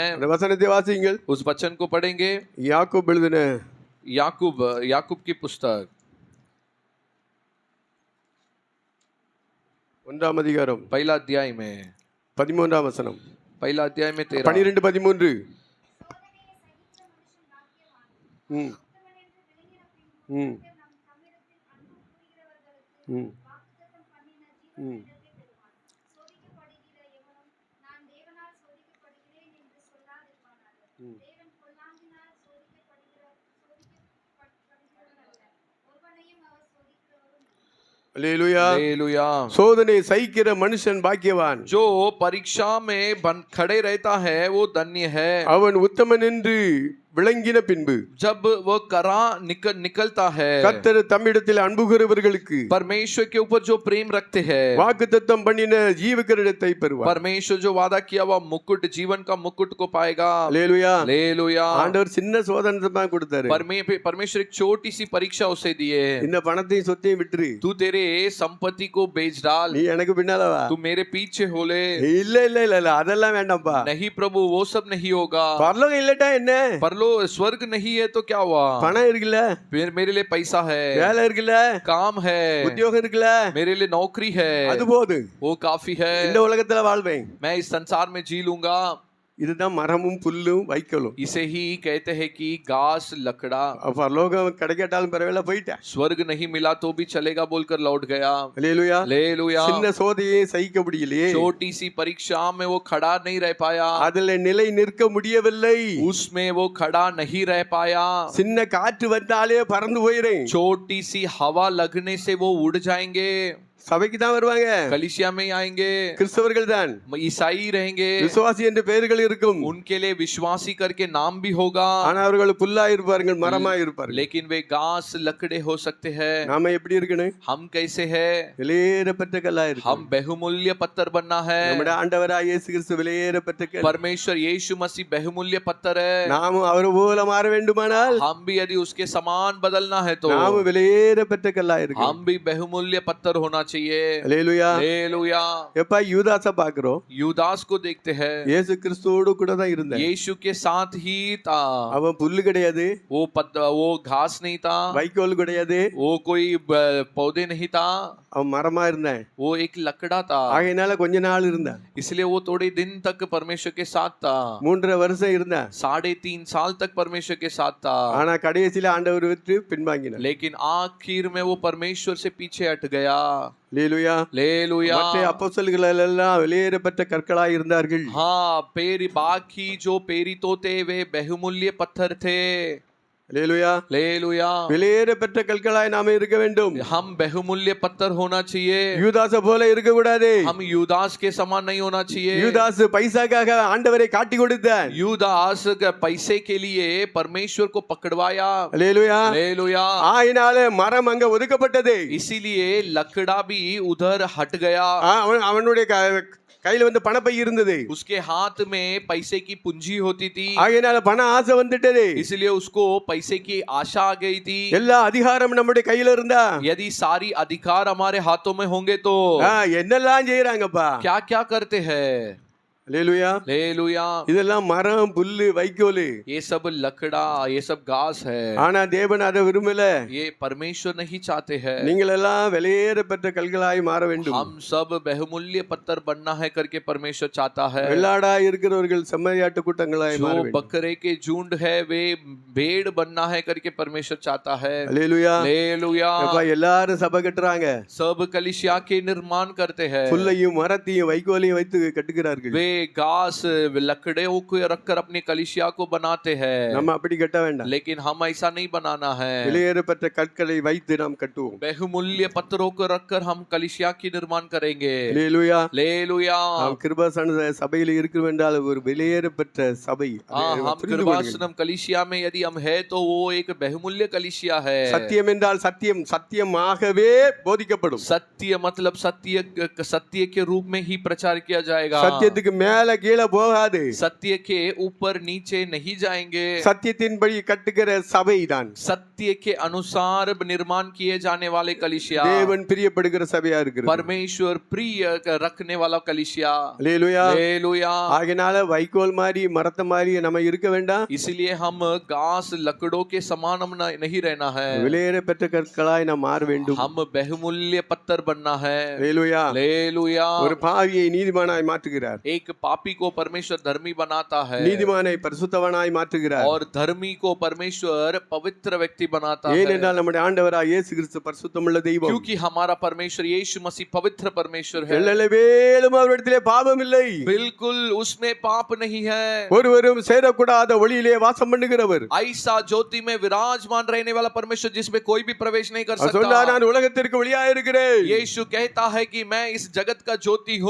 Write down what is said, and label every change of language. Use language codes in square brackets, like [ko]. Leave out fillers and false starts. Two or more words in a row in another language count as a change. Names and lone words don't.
[ta] அந்த வசனத்தை வாசியுங்கள். [hi] उस वचन को पढ़ेंगे, [ta] யாக்கோபு எழுதின [hi] याकूब की पुस्तक [ta] 1ஆம் அதிகாரம் [hi] पहला अध्याय में [ta] 13ஆம் வசனம், [hi] पहला अध्याय में 13 [ta] 12-13. ம் ம் ம் ம் அல்லேலூயா. [hi] हालेलुया. [ta] சோதனை சகிக்கிற மனுஷன் பாக்கியவான், [hi] जो परीक्षा में खड़े रहता है वो धन्य है. [ta] அவன் உத்தமன் என்று விளங்கின பின்பு [hi] जब वो करा निकलता है, [ta] கர்த்தர் தம்மிடத்தில் அன்புகிறவர்களுக்கு [hi] परमेश्वर के ऊपर जो प्रेम रखते हैं, [ta] வாக்குத்தத்தம் பண்ணின ஜீவகிரீடத்தை பெறுவார். [hi] परमेश्वर जो वादा किया हुआ मुकुट, जीवन का मुकुट को पाएगा. [ta] அல்லேலூயா. [hi] हालेलुया. [ta] ஆண்டவர் சின்ன சோதனை தான் கொடுத்தாரு. [hi] परमेश्वर एक छोटी सी परीक्षा उसे दिए, [ta] இந்த பணத்தையும் சொத்தையும் விட்டுரு, [hi] तू तेरे संपत्ति को बेच डाल, [ta] நீ எனக்கு பின்னால வா. [hi] तू मेरे पीछे हो ले. [ta] இல்ல இல்ல இல்ல இல்ல அதெல்லாம் வேண்டாம்ப்பா. [hi] नहीं प्रभु, वो सब नहीं होगा. [ta] பரலோகம் இல்லட்டா என்ன, [hi] स्वर्ग नहीं है तो क्या हुआ? [ta] பணம் இருக்குல்ல, [hi] फिर मेरे लिए पैसा है, [ta] வேலை இருக்குல்ல, [hi] काम है, [ta] உத்தியோகம் இருக்குல்ல, [hi] मेरे लिए नौकरी है, [ta] அது போதும், [hi] वो काफी है. [ta] இந்த உலகத்துல வாழ்வேன். [hi] मैं इस संसार में जी लूंगा. [ta] இதுதான் மரமும் புல்லும் வைக்கோலும். [hi] इसे ही कहते हैं कि घास लकड़ा. [ta] பரலோகம் கிடைக்கட்டாலும் பரவாயில்ல, போயிட்டேன். [hi] स्वर्ग नहीं मिला तो भी चलेगा बोलकर लौट गया. [ta] அல்லேலூயா. [hi] हालेलुया. [ta] சின்ன சோதனையை சகிக்க முடியலையே, [hi] छोटी सी परीक्षा में वो खड़ा नहीं रह पाया, [ta] அதுல நிலை நிற்க முடியவில்லை. [hi] उसमें वो खड़ा नहीं रह पाया. [ta] சின்ன காற்று வந்தாலே பறந்து போயிரும். [hi] छोटी सी हवा लगने से वो उड़ जाएंगे. [ta] சபைக்கு தான் வருவாங்க, [hi] कलीसिया में आएंगे, [ta] கிறிஸ்தவர்கள் தான், [hi] ईसाई रहेंगे, [ta] விசுவாசி என்று பெயர்கள் இருக்கும், [hi] उनके लिए विश्वासी करके नाम भी होगा, [ta] ஆனா அவர்கள் புல்லா இருப்பார்கள், மரமா இருப்பார்கள். [hi] लेकिन वे घास लकड़े हो सकते हैं. [ta] நாம எப்படி இருக்கணும், [hi] हम कैसे हैं? [ta] விலையேறப்பட்ட கல்லா இருக்கு. [hi] हम बहुमूल्य पत्थर बनना है. [ta] நம்முடைய ஆண்டவராகிய இயேசு கிறிஸ்து விலையேறப்பட்ட கல். [hi] परमेश्वर यीशु मसीह बहुमूल्य पत्थर है. [ta] நாமும் அவர் போல மாற வேண்டுமானால் [hi] हम भी यदि उसके समान बदलना है तो [ta] நாமும் விலையேறப்பட்ட கல்லா இருக்கு. [hi] हम भी बहुमूल्य पत्थर होना चाहिए. [ta] அல்லேலூயா. [hi] हालेलुया. [ta] எப்ப யூதாச பாக்குறோம், [hi] यूदास को देखते हैं, [ta] இயேசு கிறிஸ்துவோடு கூட தான் இருந்தான். [hi] यीशु के साथ ही था. [ta] அவன் புல்லு கிடையாது, [hi] वो घास नहीं था, [ta] வைக்கோல் கிடையாது, [hi] वो कोई पौधे नहीं था, [ta] அவன் மரமா இருந்தான். [hi] वो एक लकड़ा था. [ta] ஆகையினால கொஞ்ச நாள் இருந்தான். [hi] इसलिए वो थोड़े दिन तक परमेश्वर के साथ था. [ta] 3.5 வருஷம் இருந்தான். [hi] 3.5 साल तक परमेश्वर के साथ था. [ta] ஆனா கடைசியில ஆண்டவர் விட்டு பின்வாங்கினார். [hi] लेकिन आखिर में वो परमेश्वर से पीछे हट गया. [ta] அல்லேலூயா. [hi] हालेलुया. [ta] மற்ற அப்போஸ்தலர்கள் எல்லாம் வெளியேறப்பட்ட கற்களாய் இருந்தார்கள். [hi] हाँ, बाकी जो प्रेरित थे वे बहुमूल्य पत्थर थे. [ta] அல்லேலூயா. [hi] हालेलुया [ta] வெளியேற பெற்ற கற்களாய் நாம இருக்க வேண்டும். [hi] हम बहुमूल्य पत्थर होना चाहिए [ta] யூதாச போல இருக்க கூடாது. [hi] हम यूदास के समान नहीं होना चाहिए [ta] யூதாஸ் பைசாக்காக ஆண்டவரை காட்டி கொடுத்தான். [hi] यूदास के पैसे के लिए परमेश्वर को पकड़वाया [ta] அல்லேலூயா. [hi] हालेलुया [ta] ஆயினால மரம் அங்க ஒதுக்கப்பட்டது. [hi] इसीलिए लकड़ा भी उधर हट गया [ta] அவனுடைய கையில வந்து பணப்பை இருந்தது. [hi] उसके हाथ में पैसे की पूंजी होती थी [ta] ஆகையினால பண ஆசை வந்துட்டது. [hi] इसलिए उसको पैसे की आशा आ गई थी [ta] எல்லா அதிகாரம் நம்முடைய கையில இருந்தா [hi] यदि सारी अधिकार हमारे हाथों में होंगे तो [ta] என்னெல்லாம் செய்யறாங்கப்பா. [hi] क्या क्या करते हैं [ta] அல்லேலூயா. [hi] हालेलुया [ta] இதெல்லாம் மரம் புல்லு வைக்கோல். [hi] ये सब लकड़ा ये सब घास है [ta] ஆனா தேவன் அதை விரும்பல. [hi] ये परमेश्वर नहीं चाहते हैं [ta] நீங்கள் எல்லாம் வெளியேற பெற்ற கல்களாய் மாற வேண்டும். [hi] हम सब बहुमूल्य पत्थर बनना है करके परमेश्वर चाहता है [ta] வெள்ளாடா இருக்கிறவர்கள் செம்மறியாட்டு கூட்டங்களாய் மாற [hi] जो [ta] வேண்டும். [hi] बकरे के झुंड है वे भेड़ बनना है करके परमेश्वर चाहता है [ta] அல்லேலூயா. [hi] हालेलुया [ta] அப்பா எல்லாரும் சபை கட்டுறாங்க. [hi] सब कलीसिया के निर्माण करते हैं [ta] புல்லையும் மரத்தையும் வைக்கோலையும் வைத்து கட்டுகிறார்கள். [hi] वे घास लकड़ियों को रखकर अपनी कलीसिया को बनाते हैं [ta] நம்ம அப்படி கட்ட வேண்டாம். [hi] लेकिन हम ऐसा नहीं बनाना है [ta] வெளியேற பெற்ற கற்களை வைத்து நாம் கட்டுவோம். [hi] बहुमूल्य पत्थरों को रखकर हम कलीसिया की निर्माण करेंगे [ta] அல்லேலூயா. [hi] हालेलुया [ta] நாம் கிருபாசன சபையில் இருக்கிறோம் என்றால் ஒரு வெளியேற பெற்ற சபை. [hi] हम [ta] புரிந்து கொள்ளுங்கள். [hi] कृपासनम कलीसिया में यदि हम है तो वो एक बहुमूल्य कलीसिया है [ta] சத்தியம் என்றால் சத்தியம் சத்தியமாகவே போதிக்கப்படும். [hi] सत्य मतलब सत्य के रूप में ही प्रचार किया जाएगा [ta] சத்தியத்துக்கு மேல கீழே போகாது. [hi] सत्य के ऊपर नीचे नहीं जाएंगे [ta] சத்தியத்தின்படி கட்டுகிற சபைதான் [hi] सत्य के अनुसार निर्माण किए जाने वाले कलीसिया [ta] தேவன் பிரியப்படுகிற சபையா இருக்கிறது. [hi] परमेश्वर प्रिय रखने वाला कलीसिया [ta] அல்லேலூயா. [hi] हालेलुया [ta] ஆகையினால வைக்கோல் மாதிரி மரத்த மாதிரி நம்ம இருக்க வேண்டாம். [hi] इसलिए हम घास लकड़ों के समान हम नहीं रहना है [ta] வெளியேற பெற்ற கற்களாய் நாம் மாற வேண்டும். [hi] हम बहुमूल्य पत्थर बनना है [ta] அல்லேலூயா. [hi] हालेलुया [ta] ஒரு பாவியை நீதிமானாய் மாற்றுகிறார். [hi] एक पापी को परमेश्वर धर्मी बनाता है [ta] நீதிமானை பரிசுத்தவனாய் மாற்றுகிறார். [hi] और धर्मी को परमेश्वर पवित्र व्यक्ति बनाता है [ta] ஏனென்றால் நம்முடைய ஆண்டவராய் இயேசு கிறிஸ்து பரிசுத்தமுள்ள தெய்வம். [hi] क्योंकि हमारा परमेश्वर यीशु मसीह पवित्र परमेश्वर है [ta] எல்லளவேலும் அவரிடத்திலே பாவம் இல்லை. [hi] बिल्कुल उसमें पाप नहीं है [ta] ஒருவரும் சேரக்கூடாத ஒளியிலே வாசம் பண்ணுகிறவர். [hi] ऐसा ज्योति में विराजमान रहने वाला परमेश्वर जिसमें कोई भी प्रवेश नहीं कर [ta] அவர் சொன்னார், [hi] सकता [ta] நான் உலகத்திற்கு ஒளியாய் இருக்கிறேன். [hi] यीशु कहता है कि मैं इस जगत का ज्योति हूँ